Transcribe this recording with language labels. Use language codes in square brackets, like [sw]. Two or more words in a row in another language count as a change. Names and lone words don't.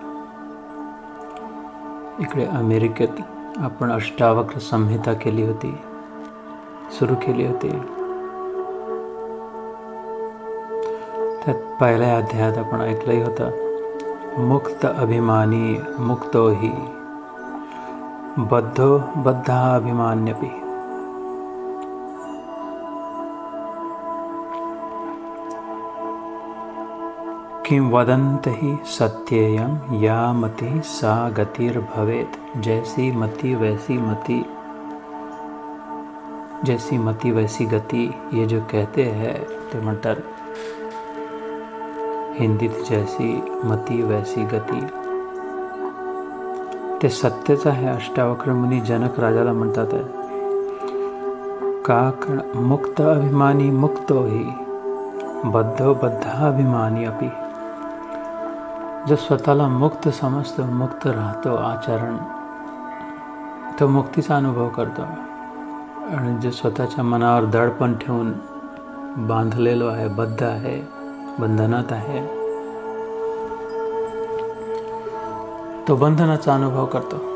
[mr] इकडे अमेरिकेत आपण अष्टावक्र संहिता केली होती, सुरू केली होती. त्यात पहिल्या अध्यायात आपण ऐकलंही होतं, [sa] मुक्त अभिमानी मुक्तो हि बद्धो बद्धाभिमान्यपि. किं वदन्त ही सत्येयम या मति सा गतिर्भवेत. [hi] जैसी मति वैसी मति, जैसी मति वैसी गति. ये जो कहते हैं [mr] ते म्हणतात हिंदीत [hi] जैसी मति वैसी गती. [mr] ते सत्यच आहे. अष्टावक्र मुनी जनक राजाला म्हणतात आहे, का [sa] मुक्त अभिमानी मुक्तो ही बद्धो बद्धाभिमानी अपि. [mr] जो स्वतःला मुक्त समजतो, मुक्त राहतो, आचरण, तो मुक्तीचा अनुभव करतो. आणि जो स्वतःच्या मनावर दडपण ठेवून बांधलेलो आहे, बद्ध आहे, बंधनात आहे, तो बंधनाचा अनुभव करतो.